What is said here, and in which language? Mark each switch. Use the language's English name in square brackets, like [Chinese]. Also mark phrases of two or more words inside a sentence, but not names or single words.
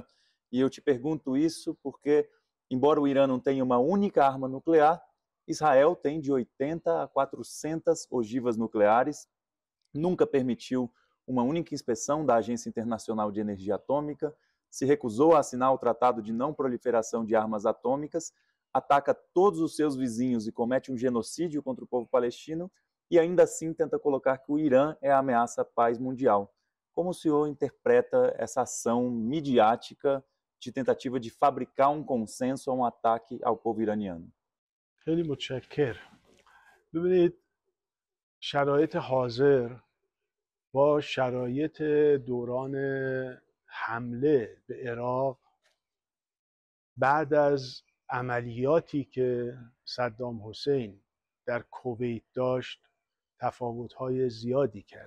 [Portuguese] E eu te pergunto isso porque, embora o Irã não tenha uma única arma nuclear, Israel tem de 80 a 400 ogivas nucleares, nunca permitiu uma única inspeção da Agência Internacional de Energia Atômica, se recusou a assinar o Tratado de Não Proliferação de Armas Atômicas, ataca todos os seus vizinhos e comete um genocídio contra o povo palestino e ainda assim tenta colocar que o Irã é a ameaça à paz mundial. Como o senhor interpreta essa ação midiática de tentativa de fabricar um consenso a um ataque ao povo iraniano? [Persian] خیلی متشکر. ببینید شرایط حاضر با شرایط دوران حمله به عراق بعد از عملیاتی که صدام حسین در کویت داشت تفاوت‌های زیادی کرده.